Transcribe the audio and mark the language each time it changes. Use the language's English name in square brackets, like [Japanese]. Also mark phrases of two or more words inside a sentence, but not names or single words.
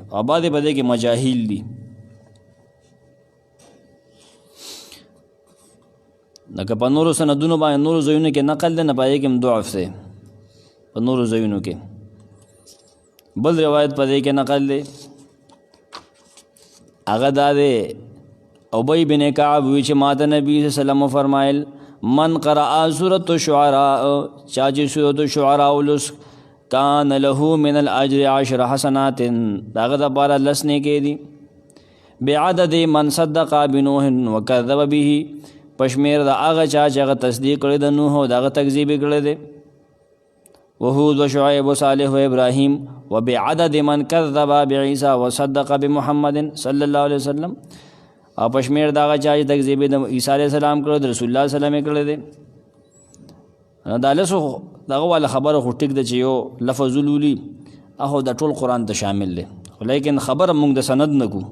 [Pashto] او بعضې په دې کې مجاهیل دي. لکه په نورو سندونو باندې نورو ځایونو کې نقل دی، نه په هغې کې هم ضعف دی په نورو ځایونو کې. بل روایت په دې کې نقل دی، هغه دا دی ابی بن کعب وی چې ما ته نبی [Arabic] صلی الله علیه وسلم [Pashto] فرمایل [Arabic] من قرأ سورۃ الشعراء، [Pashto] چا چې سورۃ الشعراء ولوس [Arabic] کان له من الاجر 10 حسنات، [Pashto] داغه دپاره 10 نیکۍ دي. [Arabic] بعدد من صدق بنوح وکذب به، [Pashto] پشمیر د هغه چا چې هغه تصدیق کړی د نوح او د هغه تکذیب کړی دی. [Arabic] وهود وشعیب وصالح وابراهیم وبعدد من کذب بعیسی وصدق بمحمد صلی الله علیه وسلم، [Pashto] او پشمیر د هغه چا چې تکذیب د عیسی [Arabic] علیه السلام [Pashto] کړی د رسول الله [Arabic] صلی الله علیه وسلم [Pashto] کړی دی. دا لسو دغه والا خبره خو ټیک ده چې یو لفظ ولولي هغه د ټول قرآن ته شامل دی، لیکن خبره موږ د سند نه کو.